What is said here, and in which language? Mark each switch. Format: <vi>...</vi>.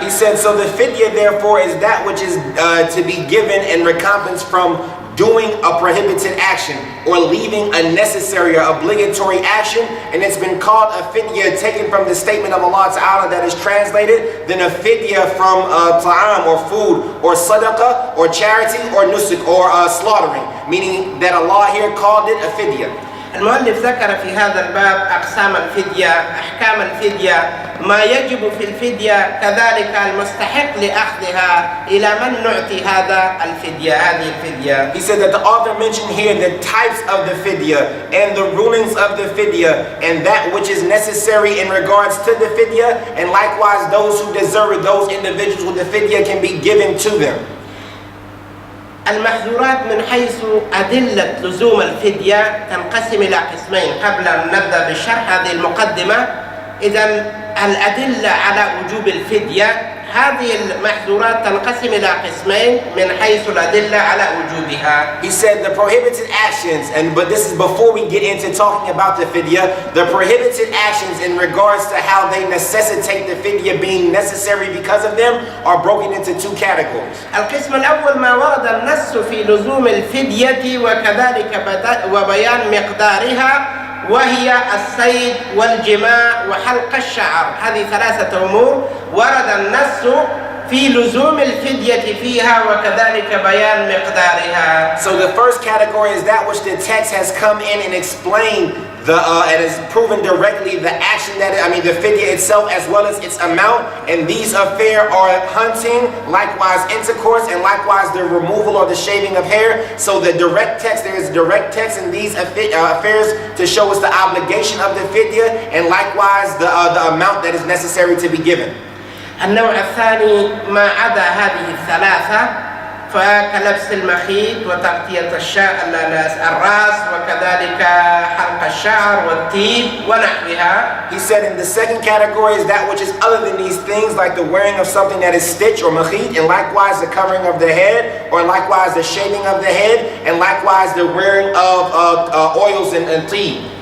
<en>He said, so the fidya therefore is that which is to be given in recompense from doing a prohibited action or leaving a necessary or obligatory action, and it's been called a fidya taken from the statement of Allah Ta'ala that is translated, then a fidya from ta'am or food or sadaqah or charity or nusuk or slaughtering, meaning that Allah here called it a fidya.</en> <ar>المؤلف ذكر في هذا الباب أقسام الفدية، أحكام الفدية، ما يجب في الفدية، كذلك المستحق لأخذها، إلى من نعطي هذا الفدية هذه الفدية.</ar> <en>He said that the author mentioned here the types of the fidya and the rulings of the fidya and that which is necessary in regards to the fidya, and likewise those who deserve it, those individuals with the fidya can be given to them.</en> <ar>المحظورات من حيث أدلة لزوم الفدية تنقسم إلى قسمين. قبل أن نبدأ بشرح هذه المقدمة، إذن الأدلة على وجوب الفدية هذه المحظورات تنقسم إلى قسمين من حيث الأدلة على وجوبها.</ar> <en>He said the prohibited actions, but this is before we get into talking about the fidya, the prohibited actions in regards to how they necessitate the fidya being necessary because of them are broken into two categories.</en> <ar>القسم الأول ما ورد النص في لزوم الفدية وكذلك وبيان مقدارها، وهي الصيد والجماع وحلق الشعر. هذه ثلاثة أمور ورد النص في لزوم الفدية فيها وكذلك بيان مقدارها.</ar> <en>So the first category is that which the text has come in and explained and has proven directly the action the fidya itself as well as its amount, and these affairs are hunting, likewise intercourse, and likewise the removal or the shaving of hair. So the direct text, there is direct text in these affairs to show us the obligation of the fidya and likewise the amount that is necessary to be given.</en> <ar>النوع الثاني ما عدا هذه الثلاثة، فكلبس المخيط وتغطية الرأس وكذلك حلق الشعر والطيب ونحوها.</ar> <en>He said in the second category is that which is other than these things, like the wearing of something that is stitch or makhit, and likewise the covering of the head, or likewise the shaving of the head, and likewise the wearing of oils and طيب.</en>